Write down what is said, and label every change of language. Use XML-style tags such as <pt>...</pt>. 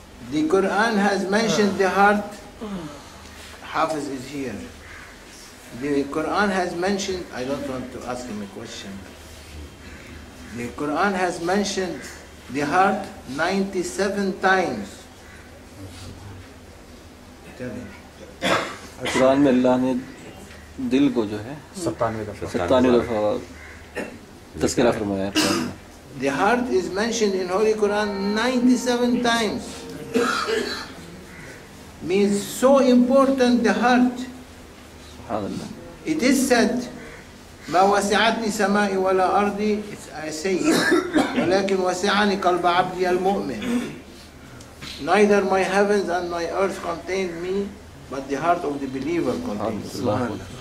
<en>The Quran has mentioned the heart. Hafiz is here. The Quran has mentioned, I don't want to ask him a question. The Quran has mentioned the heart 97 times. Tell him.</en> <ur>قرآن میں اللہ نے دل کو جو ہے 97 دفعہ تذکرہ فرمایا ہے قرآن میں.</ur> <en>The heart is mentioned in Holy Quran 97 times. Means so important the heart. SubhanAllah. It is said,</en> <ar>ما وسعتني سمائي ولا أرضي,</ar> <en>I say it,</en> <ar>ولكن وسعني قلب عبدي المؤمن.</ar> <en>Neither my heavens and my earth contained me, but the heart of the believer contained me.</en>